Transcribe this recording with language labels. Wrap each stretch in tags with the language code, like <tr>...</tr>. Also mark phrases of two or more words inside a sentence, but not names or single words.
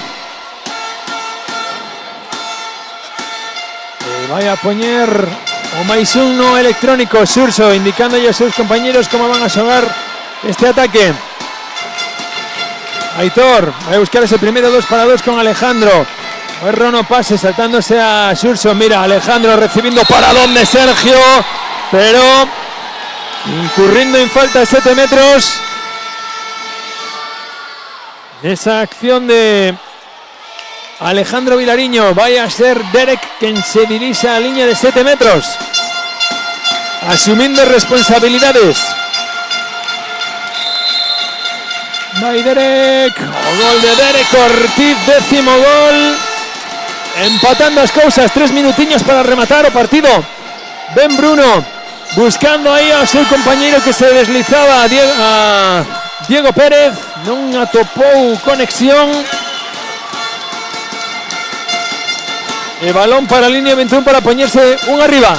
<gl>Vai a poñer o máis un no electrónico Xurxo, indicando a seus compañeros como van a xogar este ataque. Aitor vai a buscar ese primeiro 2-2 con Alejandro. O erro no pase, saltándose a Xurxo. Mira,</gl> <es>Alejandro recibiendo paradón de Sergio, pero incurriendo en falta de 7 metros.</es> <gl>Esa acción de Alejandro Vilariño.</gl> <es>Vaya a ser Derek quien se dirige a la línea de 7 metros, asumiendo responsabilidades.</es> <gl>Vai Derek, o gol de Derek Ortiz, 10º gol, empatando as cousas, 3 minutiños para rematar o partido. Ben Bruno buscando aí ao seu compañeiro que se deslizaba, a Diego Pérez, non atopou conexión. E balón para a línea 21 para poñerse un arriba.</gl>